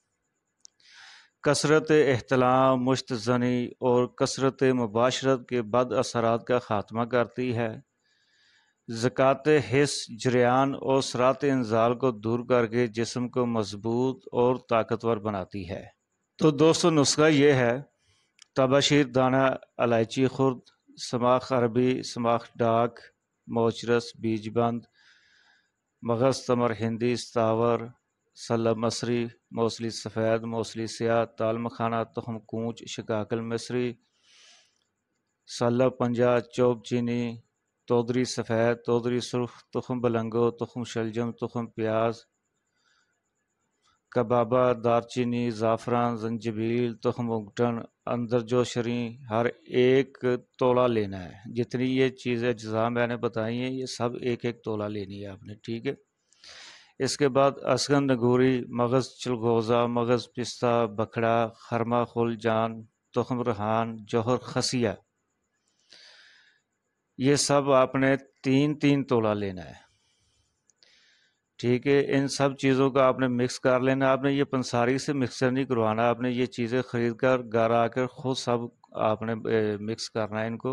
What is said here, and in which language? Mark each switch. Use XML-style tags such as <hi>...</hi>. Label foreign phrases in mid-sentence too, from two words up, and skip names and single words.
<ur>کثرت احتلام، مشت زنی اور کثرت مباشرت کے بد اثرات کا خاتمہ کرتی ہے، زکوٰۃ حس، جریان اور سرعت انزال کو دور کر کے جسم کو مضبوط اور طاقتور بناتی ہے۔ تو دوستو، نسخہ یہ ہے: تباشیر دانہ الائچی خرد، سماخ عربی، سماخ ڈاک، موچرس، بیج بند، مغز تمر ہندی، استاور، سلب مصری، موصلی سفید، موصلی سیاہ، تال مکھانہ، تخم کونچ، شکاکل مصری، سلب پنجہ، چوب چینی، تودری سفید، تودری سرخ، تخم بلنگو، تخم شلجم، تخم پیاز، کبابہ، دارچینی، زعفران، زنجبیل، تخم اگٹن، اندرجو شریں، ہر ایک تولہ لینا ہے۔ جتنی یہ چیزیں اجزاء میں نے بتائی ہیں، یہ سب ایک ایک تولہ لینی ہے آپ نے، ٹھیک ہے۔ اس کے بعد اسگن نگوری، مغز چلغوزہ، مغز پستہ، بکھڑا، خرما خل جان، تخم ریحان، جوہر خسیہ، یہ سب آپ نے تین تین تولہ لینا ہے، ٹھیک ہے۔ ان سب چیزوں کا آپ نے مکس کر لینا۔ آپ نے یہ پنساری سے مکسر نہیں کروانا، آپ نے یہ چیزیں خرید کر گھر آ کر خود سب آپ نے مکس کرنا ہے ان کو۔</ur>